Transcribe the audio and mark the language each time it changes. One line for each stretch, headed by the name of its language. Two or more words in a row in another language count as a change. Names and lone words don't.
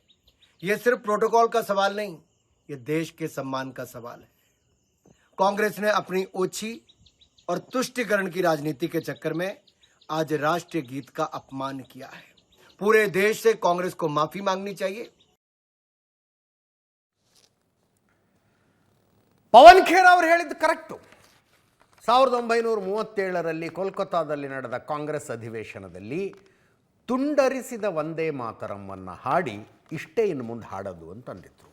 Hindi: यह सिर्फ प्रोटोकॉल का सवाल नहीं, ये देश के सम्मान का सवाल है। कांग्रेस ने अपनी ओछी और तुष्टिकरण की राजनीति के चक्कर में आज राष्ट्रीय गीत का अपमान किया है। पूरे देश से कांग्रेस को माफी मांगनी चाहिए।
Kannada: ಪವನ್ ಖೇರಾ ಅವರು ಹೇಳಿದ್ದು ಕರೆಕ್ಟು. 1937ರಲ್ಲಿ ಕೋಲ್ಕತ್ತಾದಲ್ಲಿ ನಡೆದ ಕಾಂಗ್ರೆಸ್ ಅಧಿವೇಶನದಲ್ಲಿ ತುಂಡರಿಸಿದ ವಂದೇ ಮಾತರಮ್ಮನ್ನು ಹಾಡಿ ಇಷ್ಟೇ ಇನ್ನು ಮುಂದೆ ಹಾಡೋದು ಅಂತಂದಿದ್ರು.